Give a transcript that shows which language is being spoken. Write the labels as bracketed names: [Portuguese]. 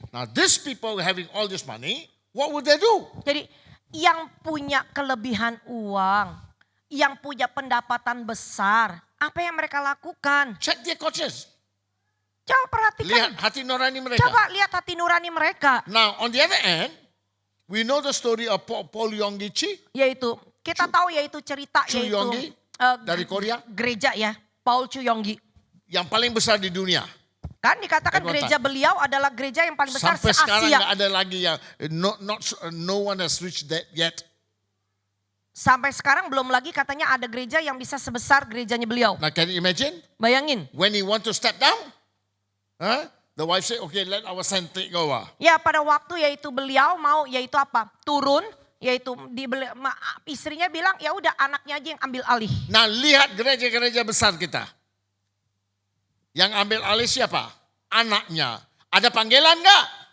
[English] Now these people having all this money, what would they do? [Indonesian] Jadi yang punya kelebihan uang, yang punya pendapatan besar, apa yang mereka lakukan? [English] Check their conscience. [Indonesian] Coba perhatikan. Lihat hati nurani mereka. Coba lihat hati nurani mereka. [English] Now on the other end, we know the story of Paul Yonggi Chi [Indonesian] Yaitu, kita tahu yaitu cerita Chu yaitu Yonggi dari Korea. gereja ya, Paul Chu Yonggi. Yang paling besar di dunia. Kan dikatakan gereja beliau adalah gereja yang paling besar Sampai sekarang se-Asia. nggak ada lagi yang [English] no one has reached that yet. [Indonesian] Sampai sekarang belum lagi katanya ada gereja yang bisa sebesar gerejanya beliau. [English] Now can you imagine? [Indonesian] Bayangin. [English] When he want to step down, the wife say, okay, let our son take over. [Indonesian] Ya pada waktu yaitu beliau mau yaitu apa? Turun, yaitu istrinya bilang ya udah anaknya aja yang ambil alih. Nah lihat gereja-gereja besar kita. Yang ambil alih siapa? Anaknya. Ada panggilan nggak?